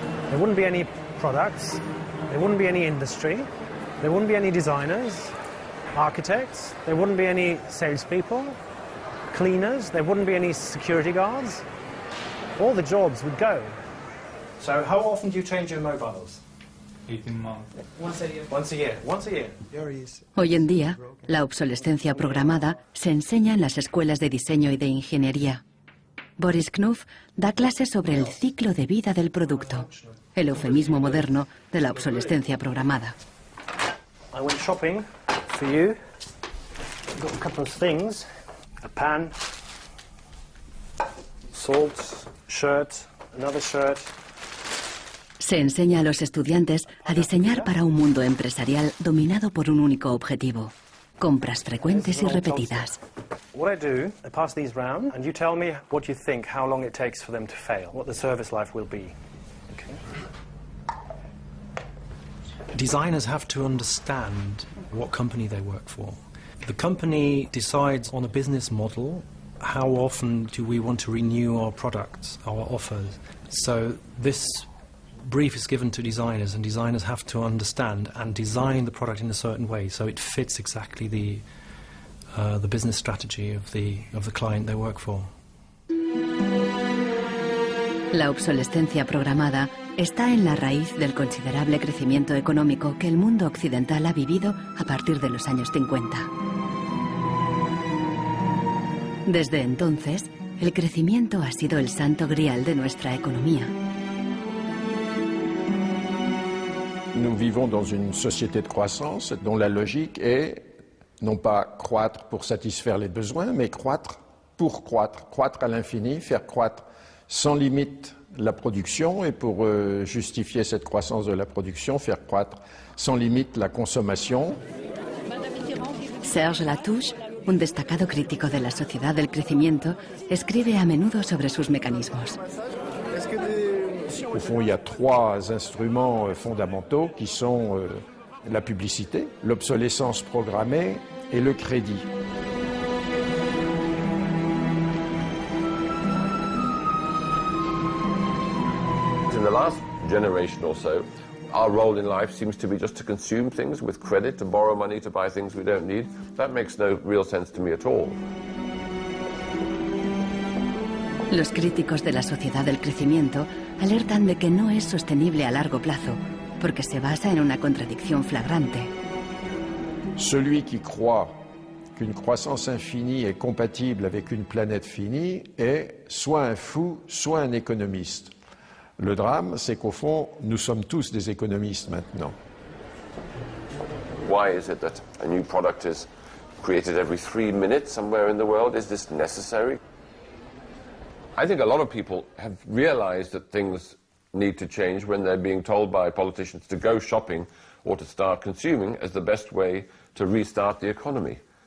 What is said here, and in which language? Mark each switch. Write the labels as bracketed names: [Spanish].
[English] There wouldn't be any products, there wouldn't be any industry, there wouldn't be any designers, architects, there wouldn't be any salespeople, cleaners, there wouldn't be any security guards. All the jobs would go. So how often do you change your mobiles? 18 months. Once a year. Once a year. Once a year. [Spanish] Hoy en día, la obsolescencia programada se enseña en las escuelas de diseño y de ingeniería. Boris Knuff da clases sobre el ciclo de vida del producto, el eufemismo moderno de la obsolescencia programada. [English] I went shopping for you. Got a couple of things. A pan, salt, shirt, another shirt. [Spanish] Se enseña a los estudiantes a diseñar para un mundo empresarial dominado por un único objetivo: compras frecuentes y repetidas. [English] What I do, I pass these round, and you tell me what you think, how long it takes for them to fail, what the service life will be. Okay. Designers have to understand what company they work for. The company decides on a business model. How often do we want to renew our products, our offers? So this brief is given to designers, and designers have to understand and design the product in a certain way so it fits exactly the business strategy of the client they work for. [Spanish] La obsolescencia programada está en la raíz del considerable crecimiento económico que el mundo occidental ha vivido a partir de los años 50. Desde entonces, el crecimiento ha sido el santo grial de nuestra economía. [French] Nous vivons dans une société de croissance dont la logique est non pas croître pour satisfaire les besoins, mais croître pour croître, croître à l'infini, faire croître sans limite la production et pour justifier cette croissance de la production, faire croître sans limite la consommation. [Spanish] Serge Latouche, un destacado crítico de la sociedad del crecimiento, escribe a menudo sobre sus mecanismos. [French] Au fond, il y a trois instruments fondamentaux qui sont la publicité, l'obsolescence programmée et le crédit. [English] In the last generation or so, our role in life seems to be just to consume things with credit, to borrow money to buy things we don't need. That makes no real sense to me at all. [Spanish] Los críticos de la sociedad del crecimiento alertan de que no es sostenible a largo plazo, porque se basa en una contradicción flagrante. [French] Celui qui croit qu'une croissance infinie est compatible avec une planète finie est soit un fou, soit un économiste. Le drame, c'est qu'au fond, nous sommes tous des économistes maintenant. [English] Why is it that a new product is created every 3 minutes somewhere in the world? Is this necessary? I think a lot of people have realized that things need to change when they're being told by politicians to go shopping or to start consuming as the best way to restart the economy.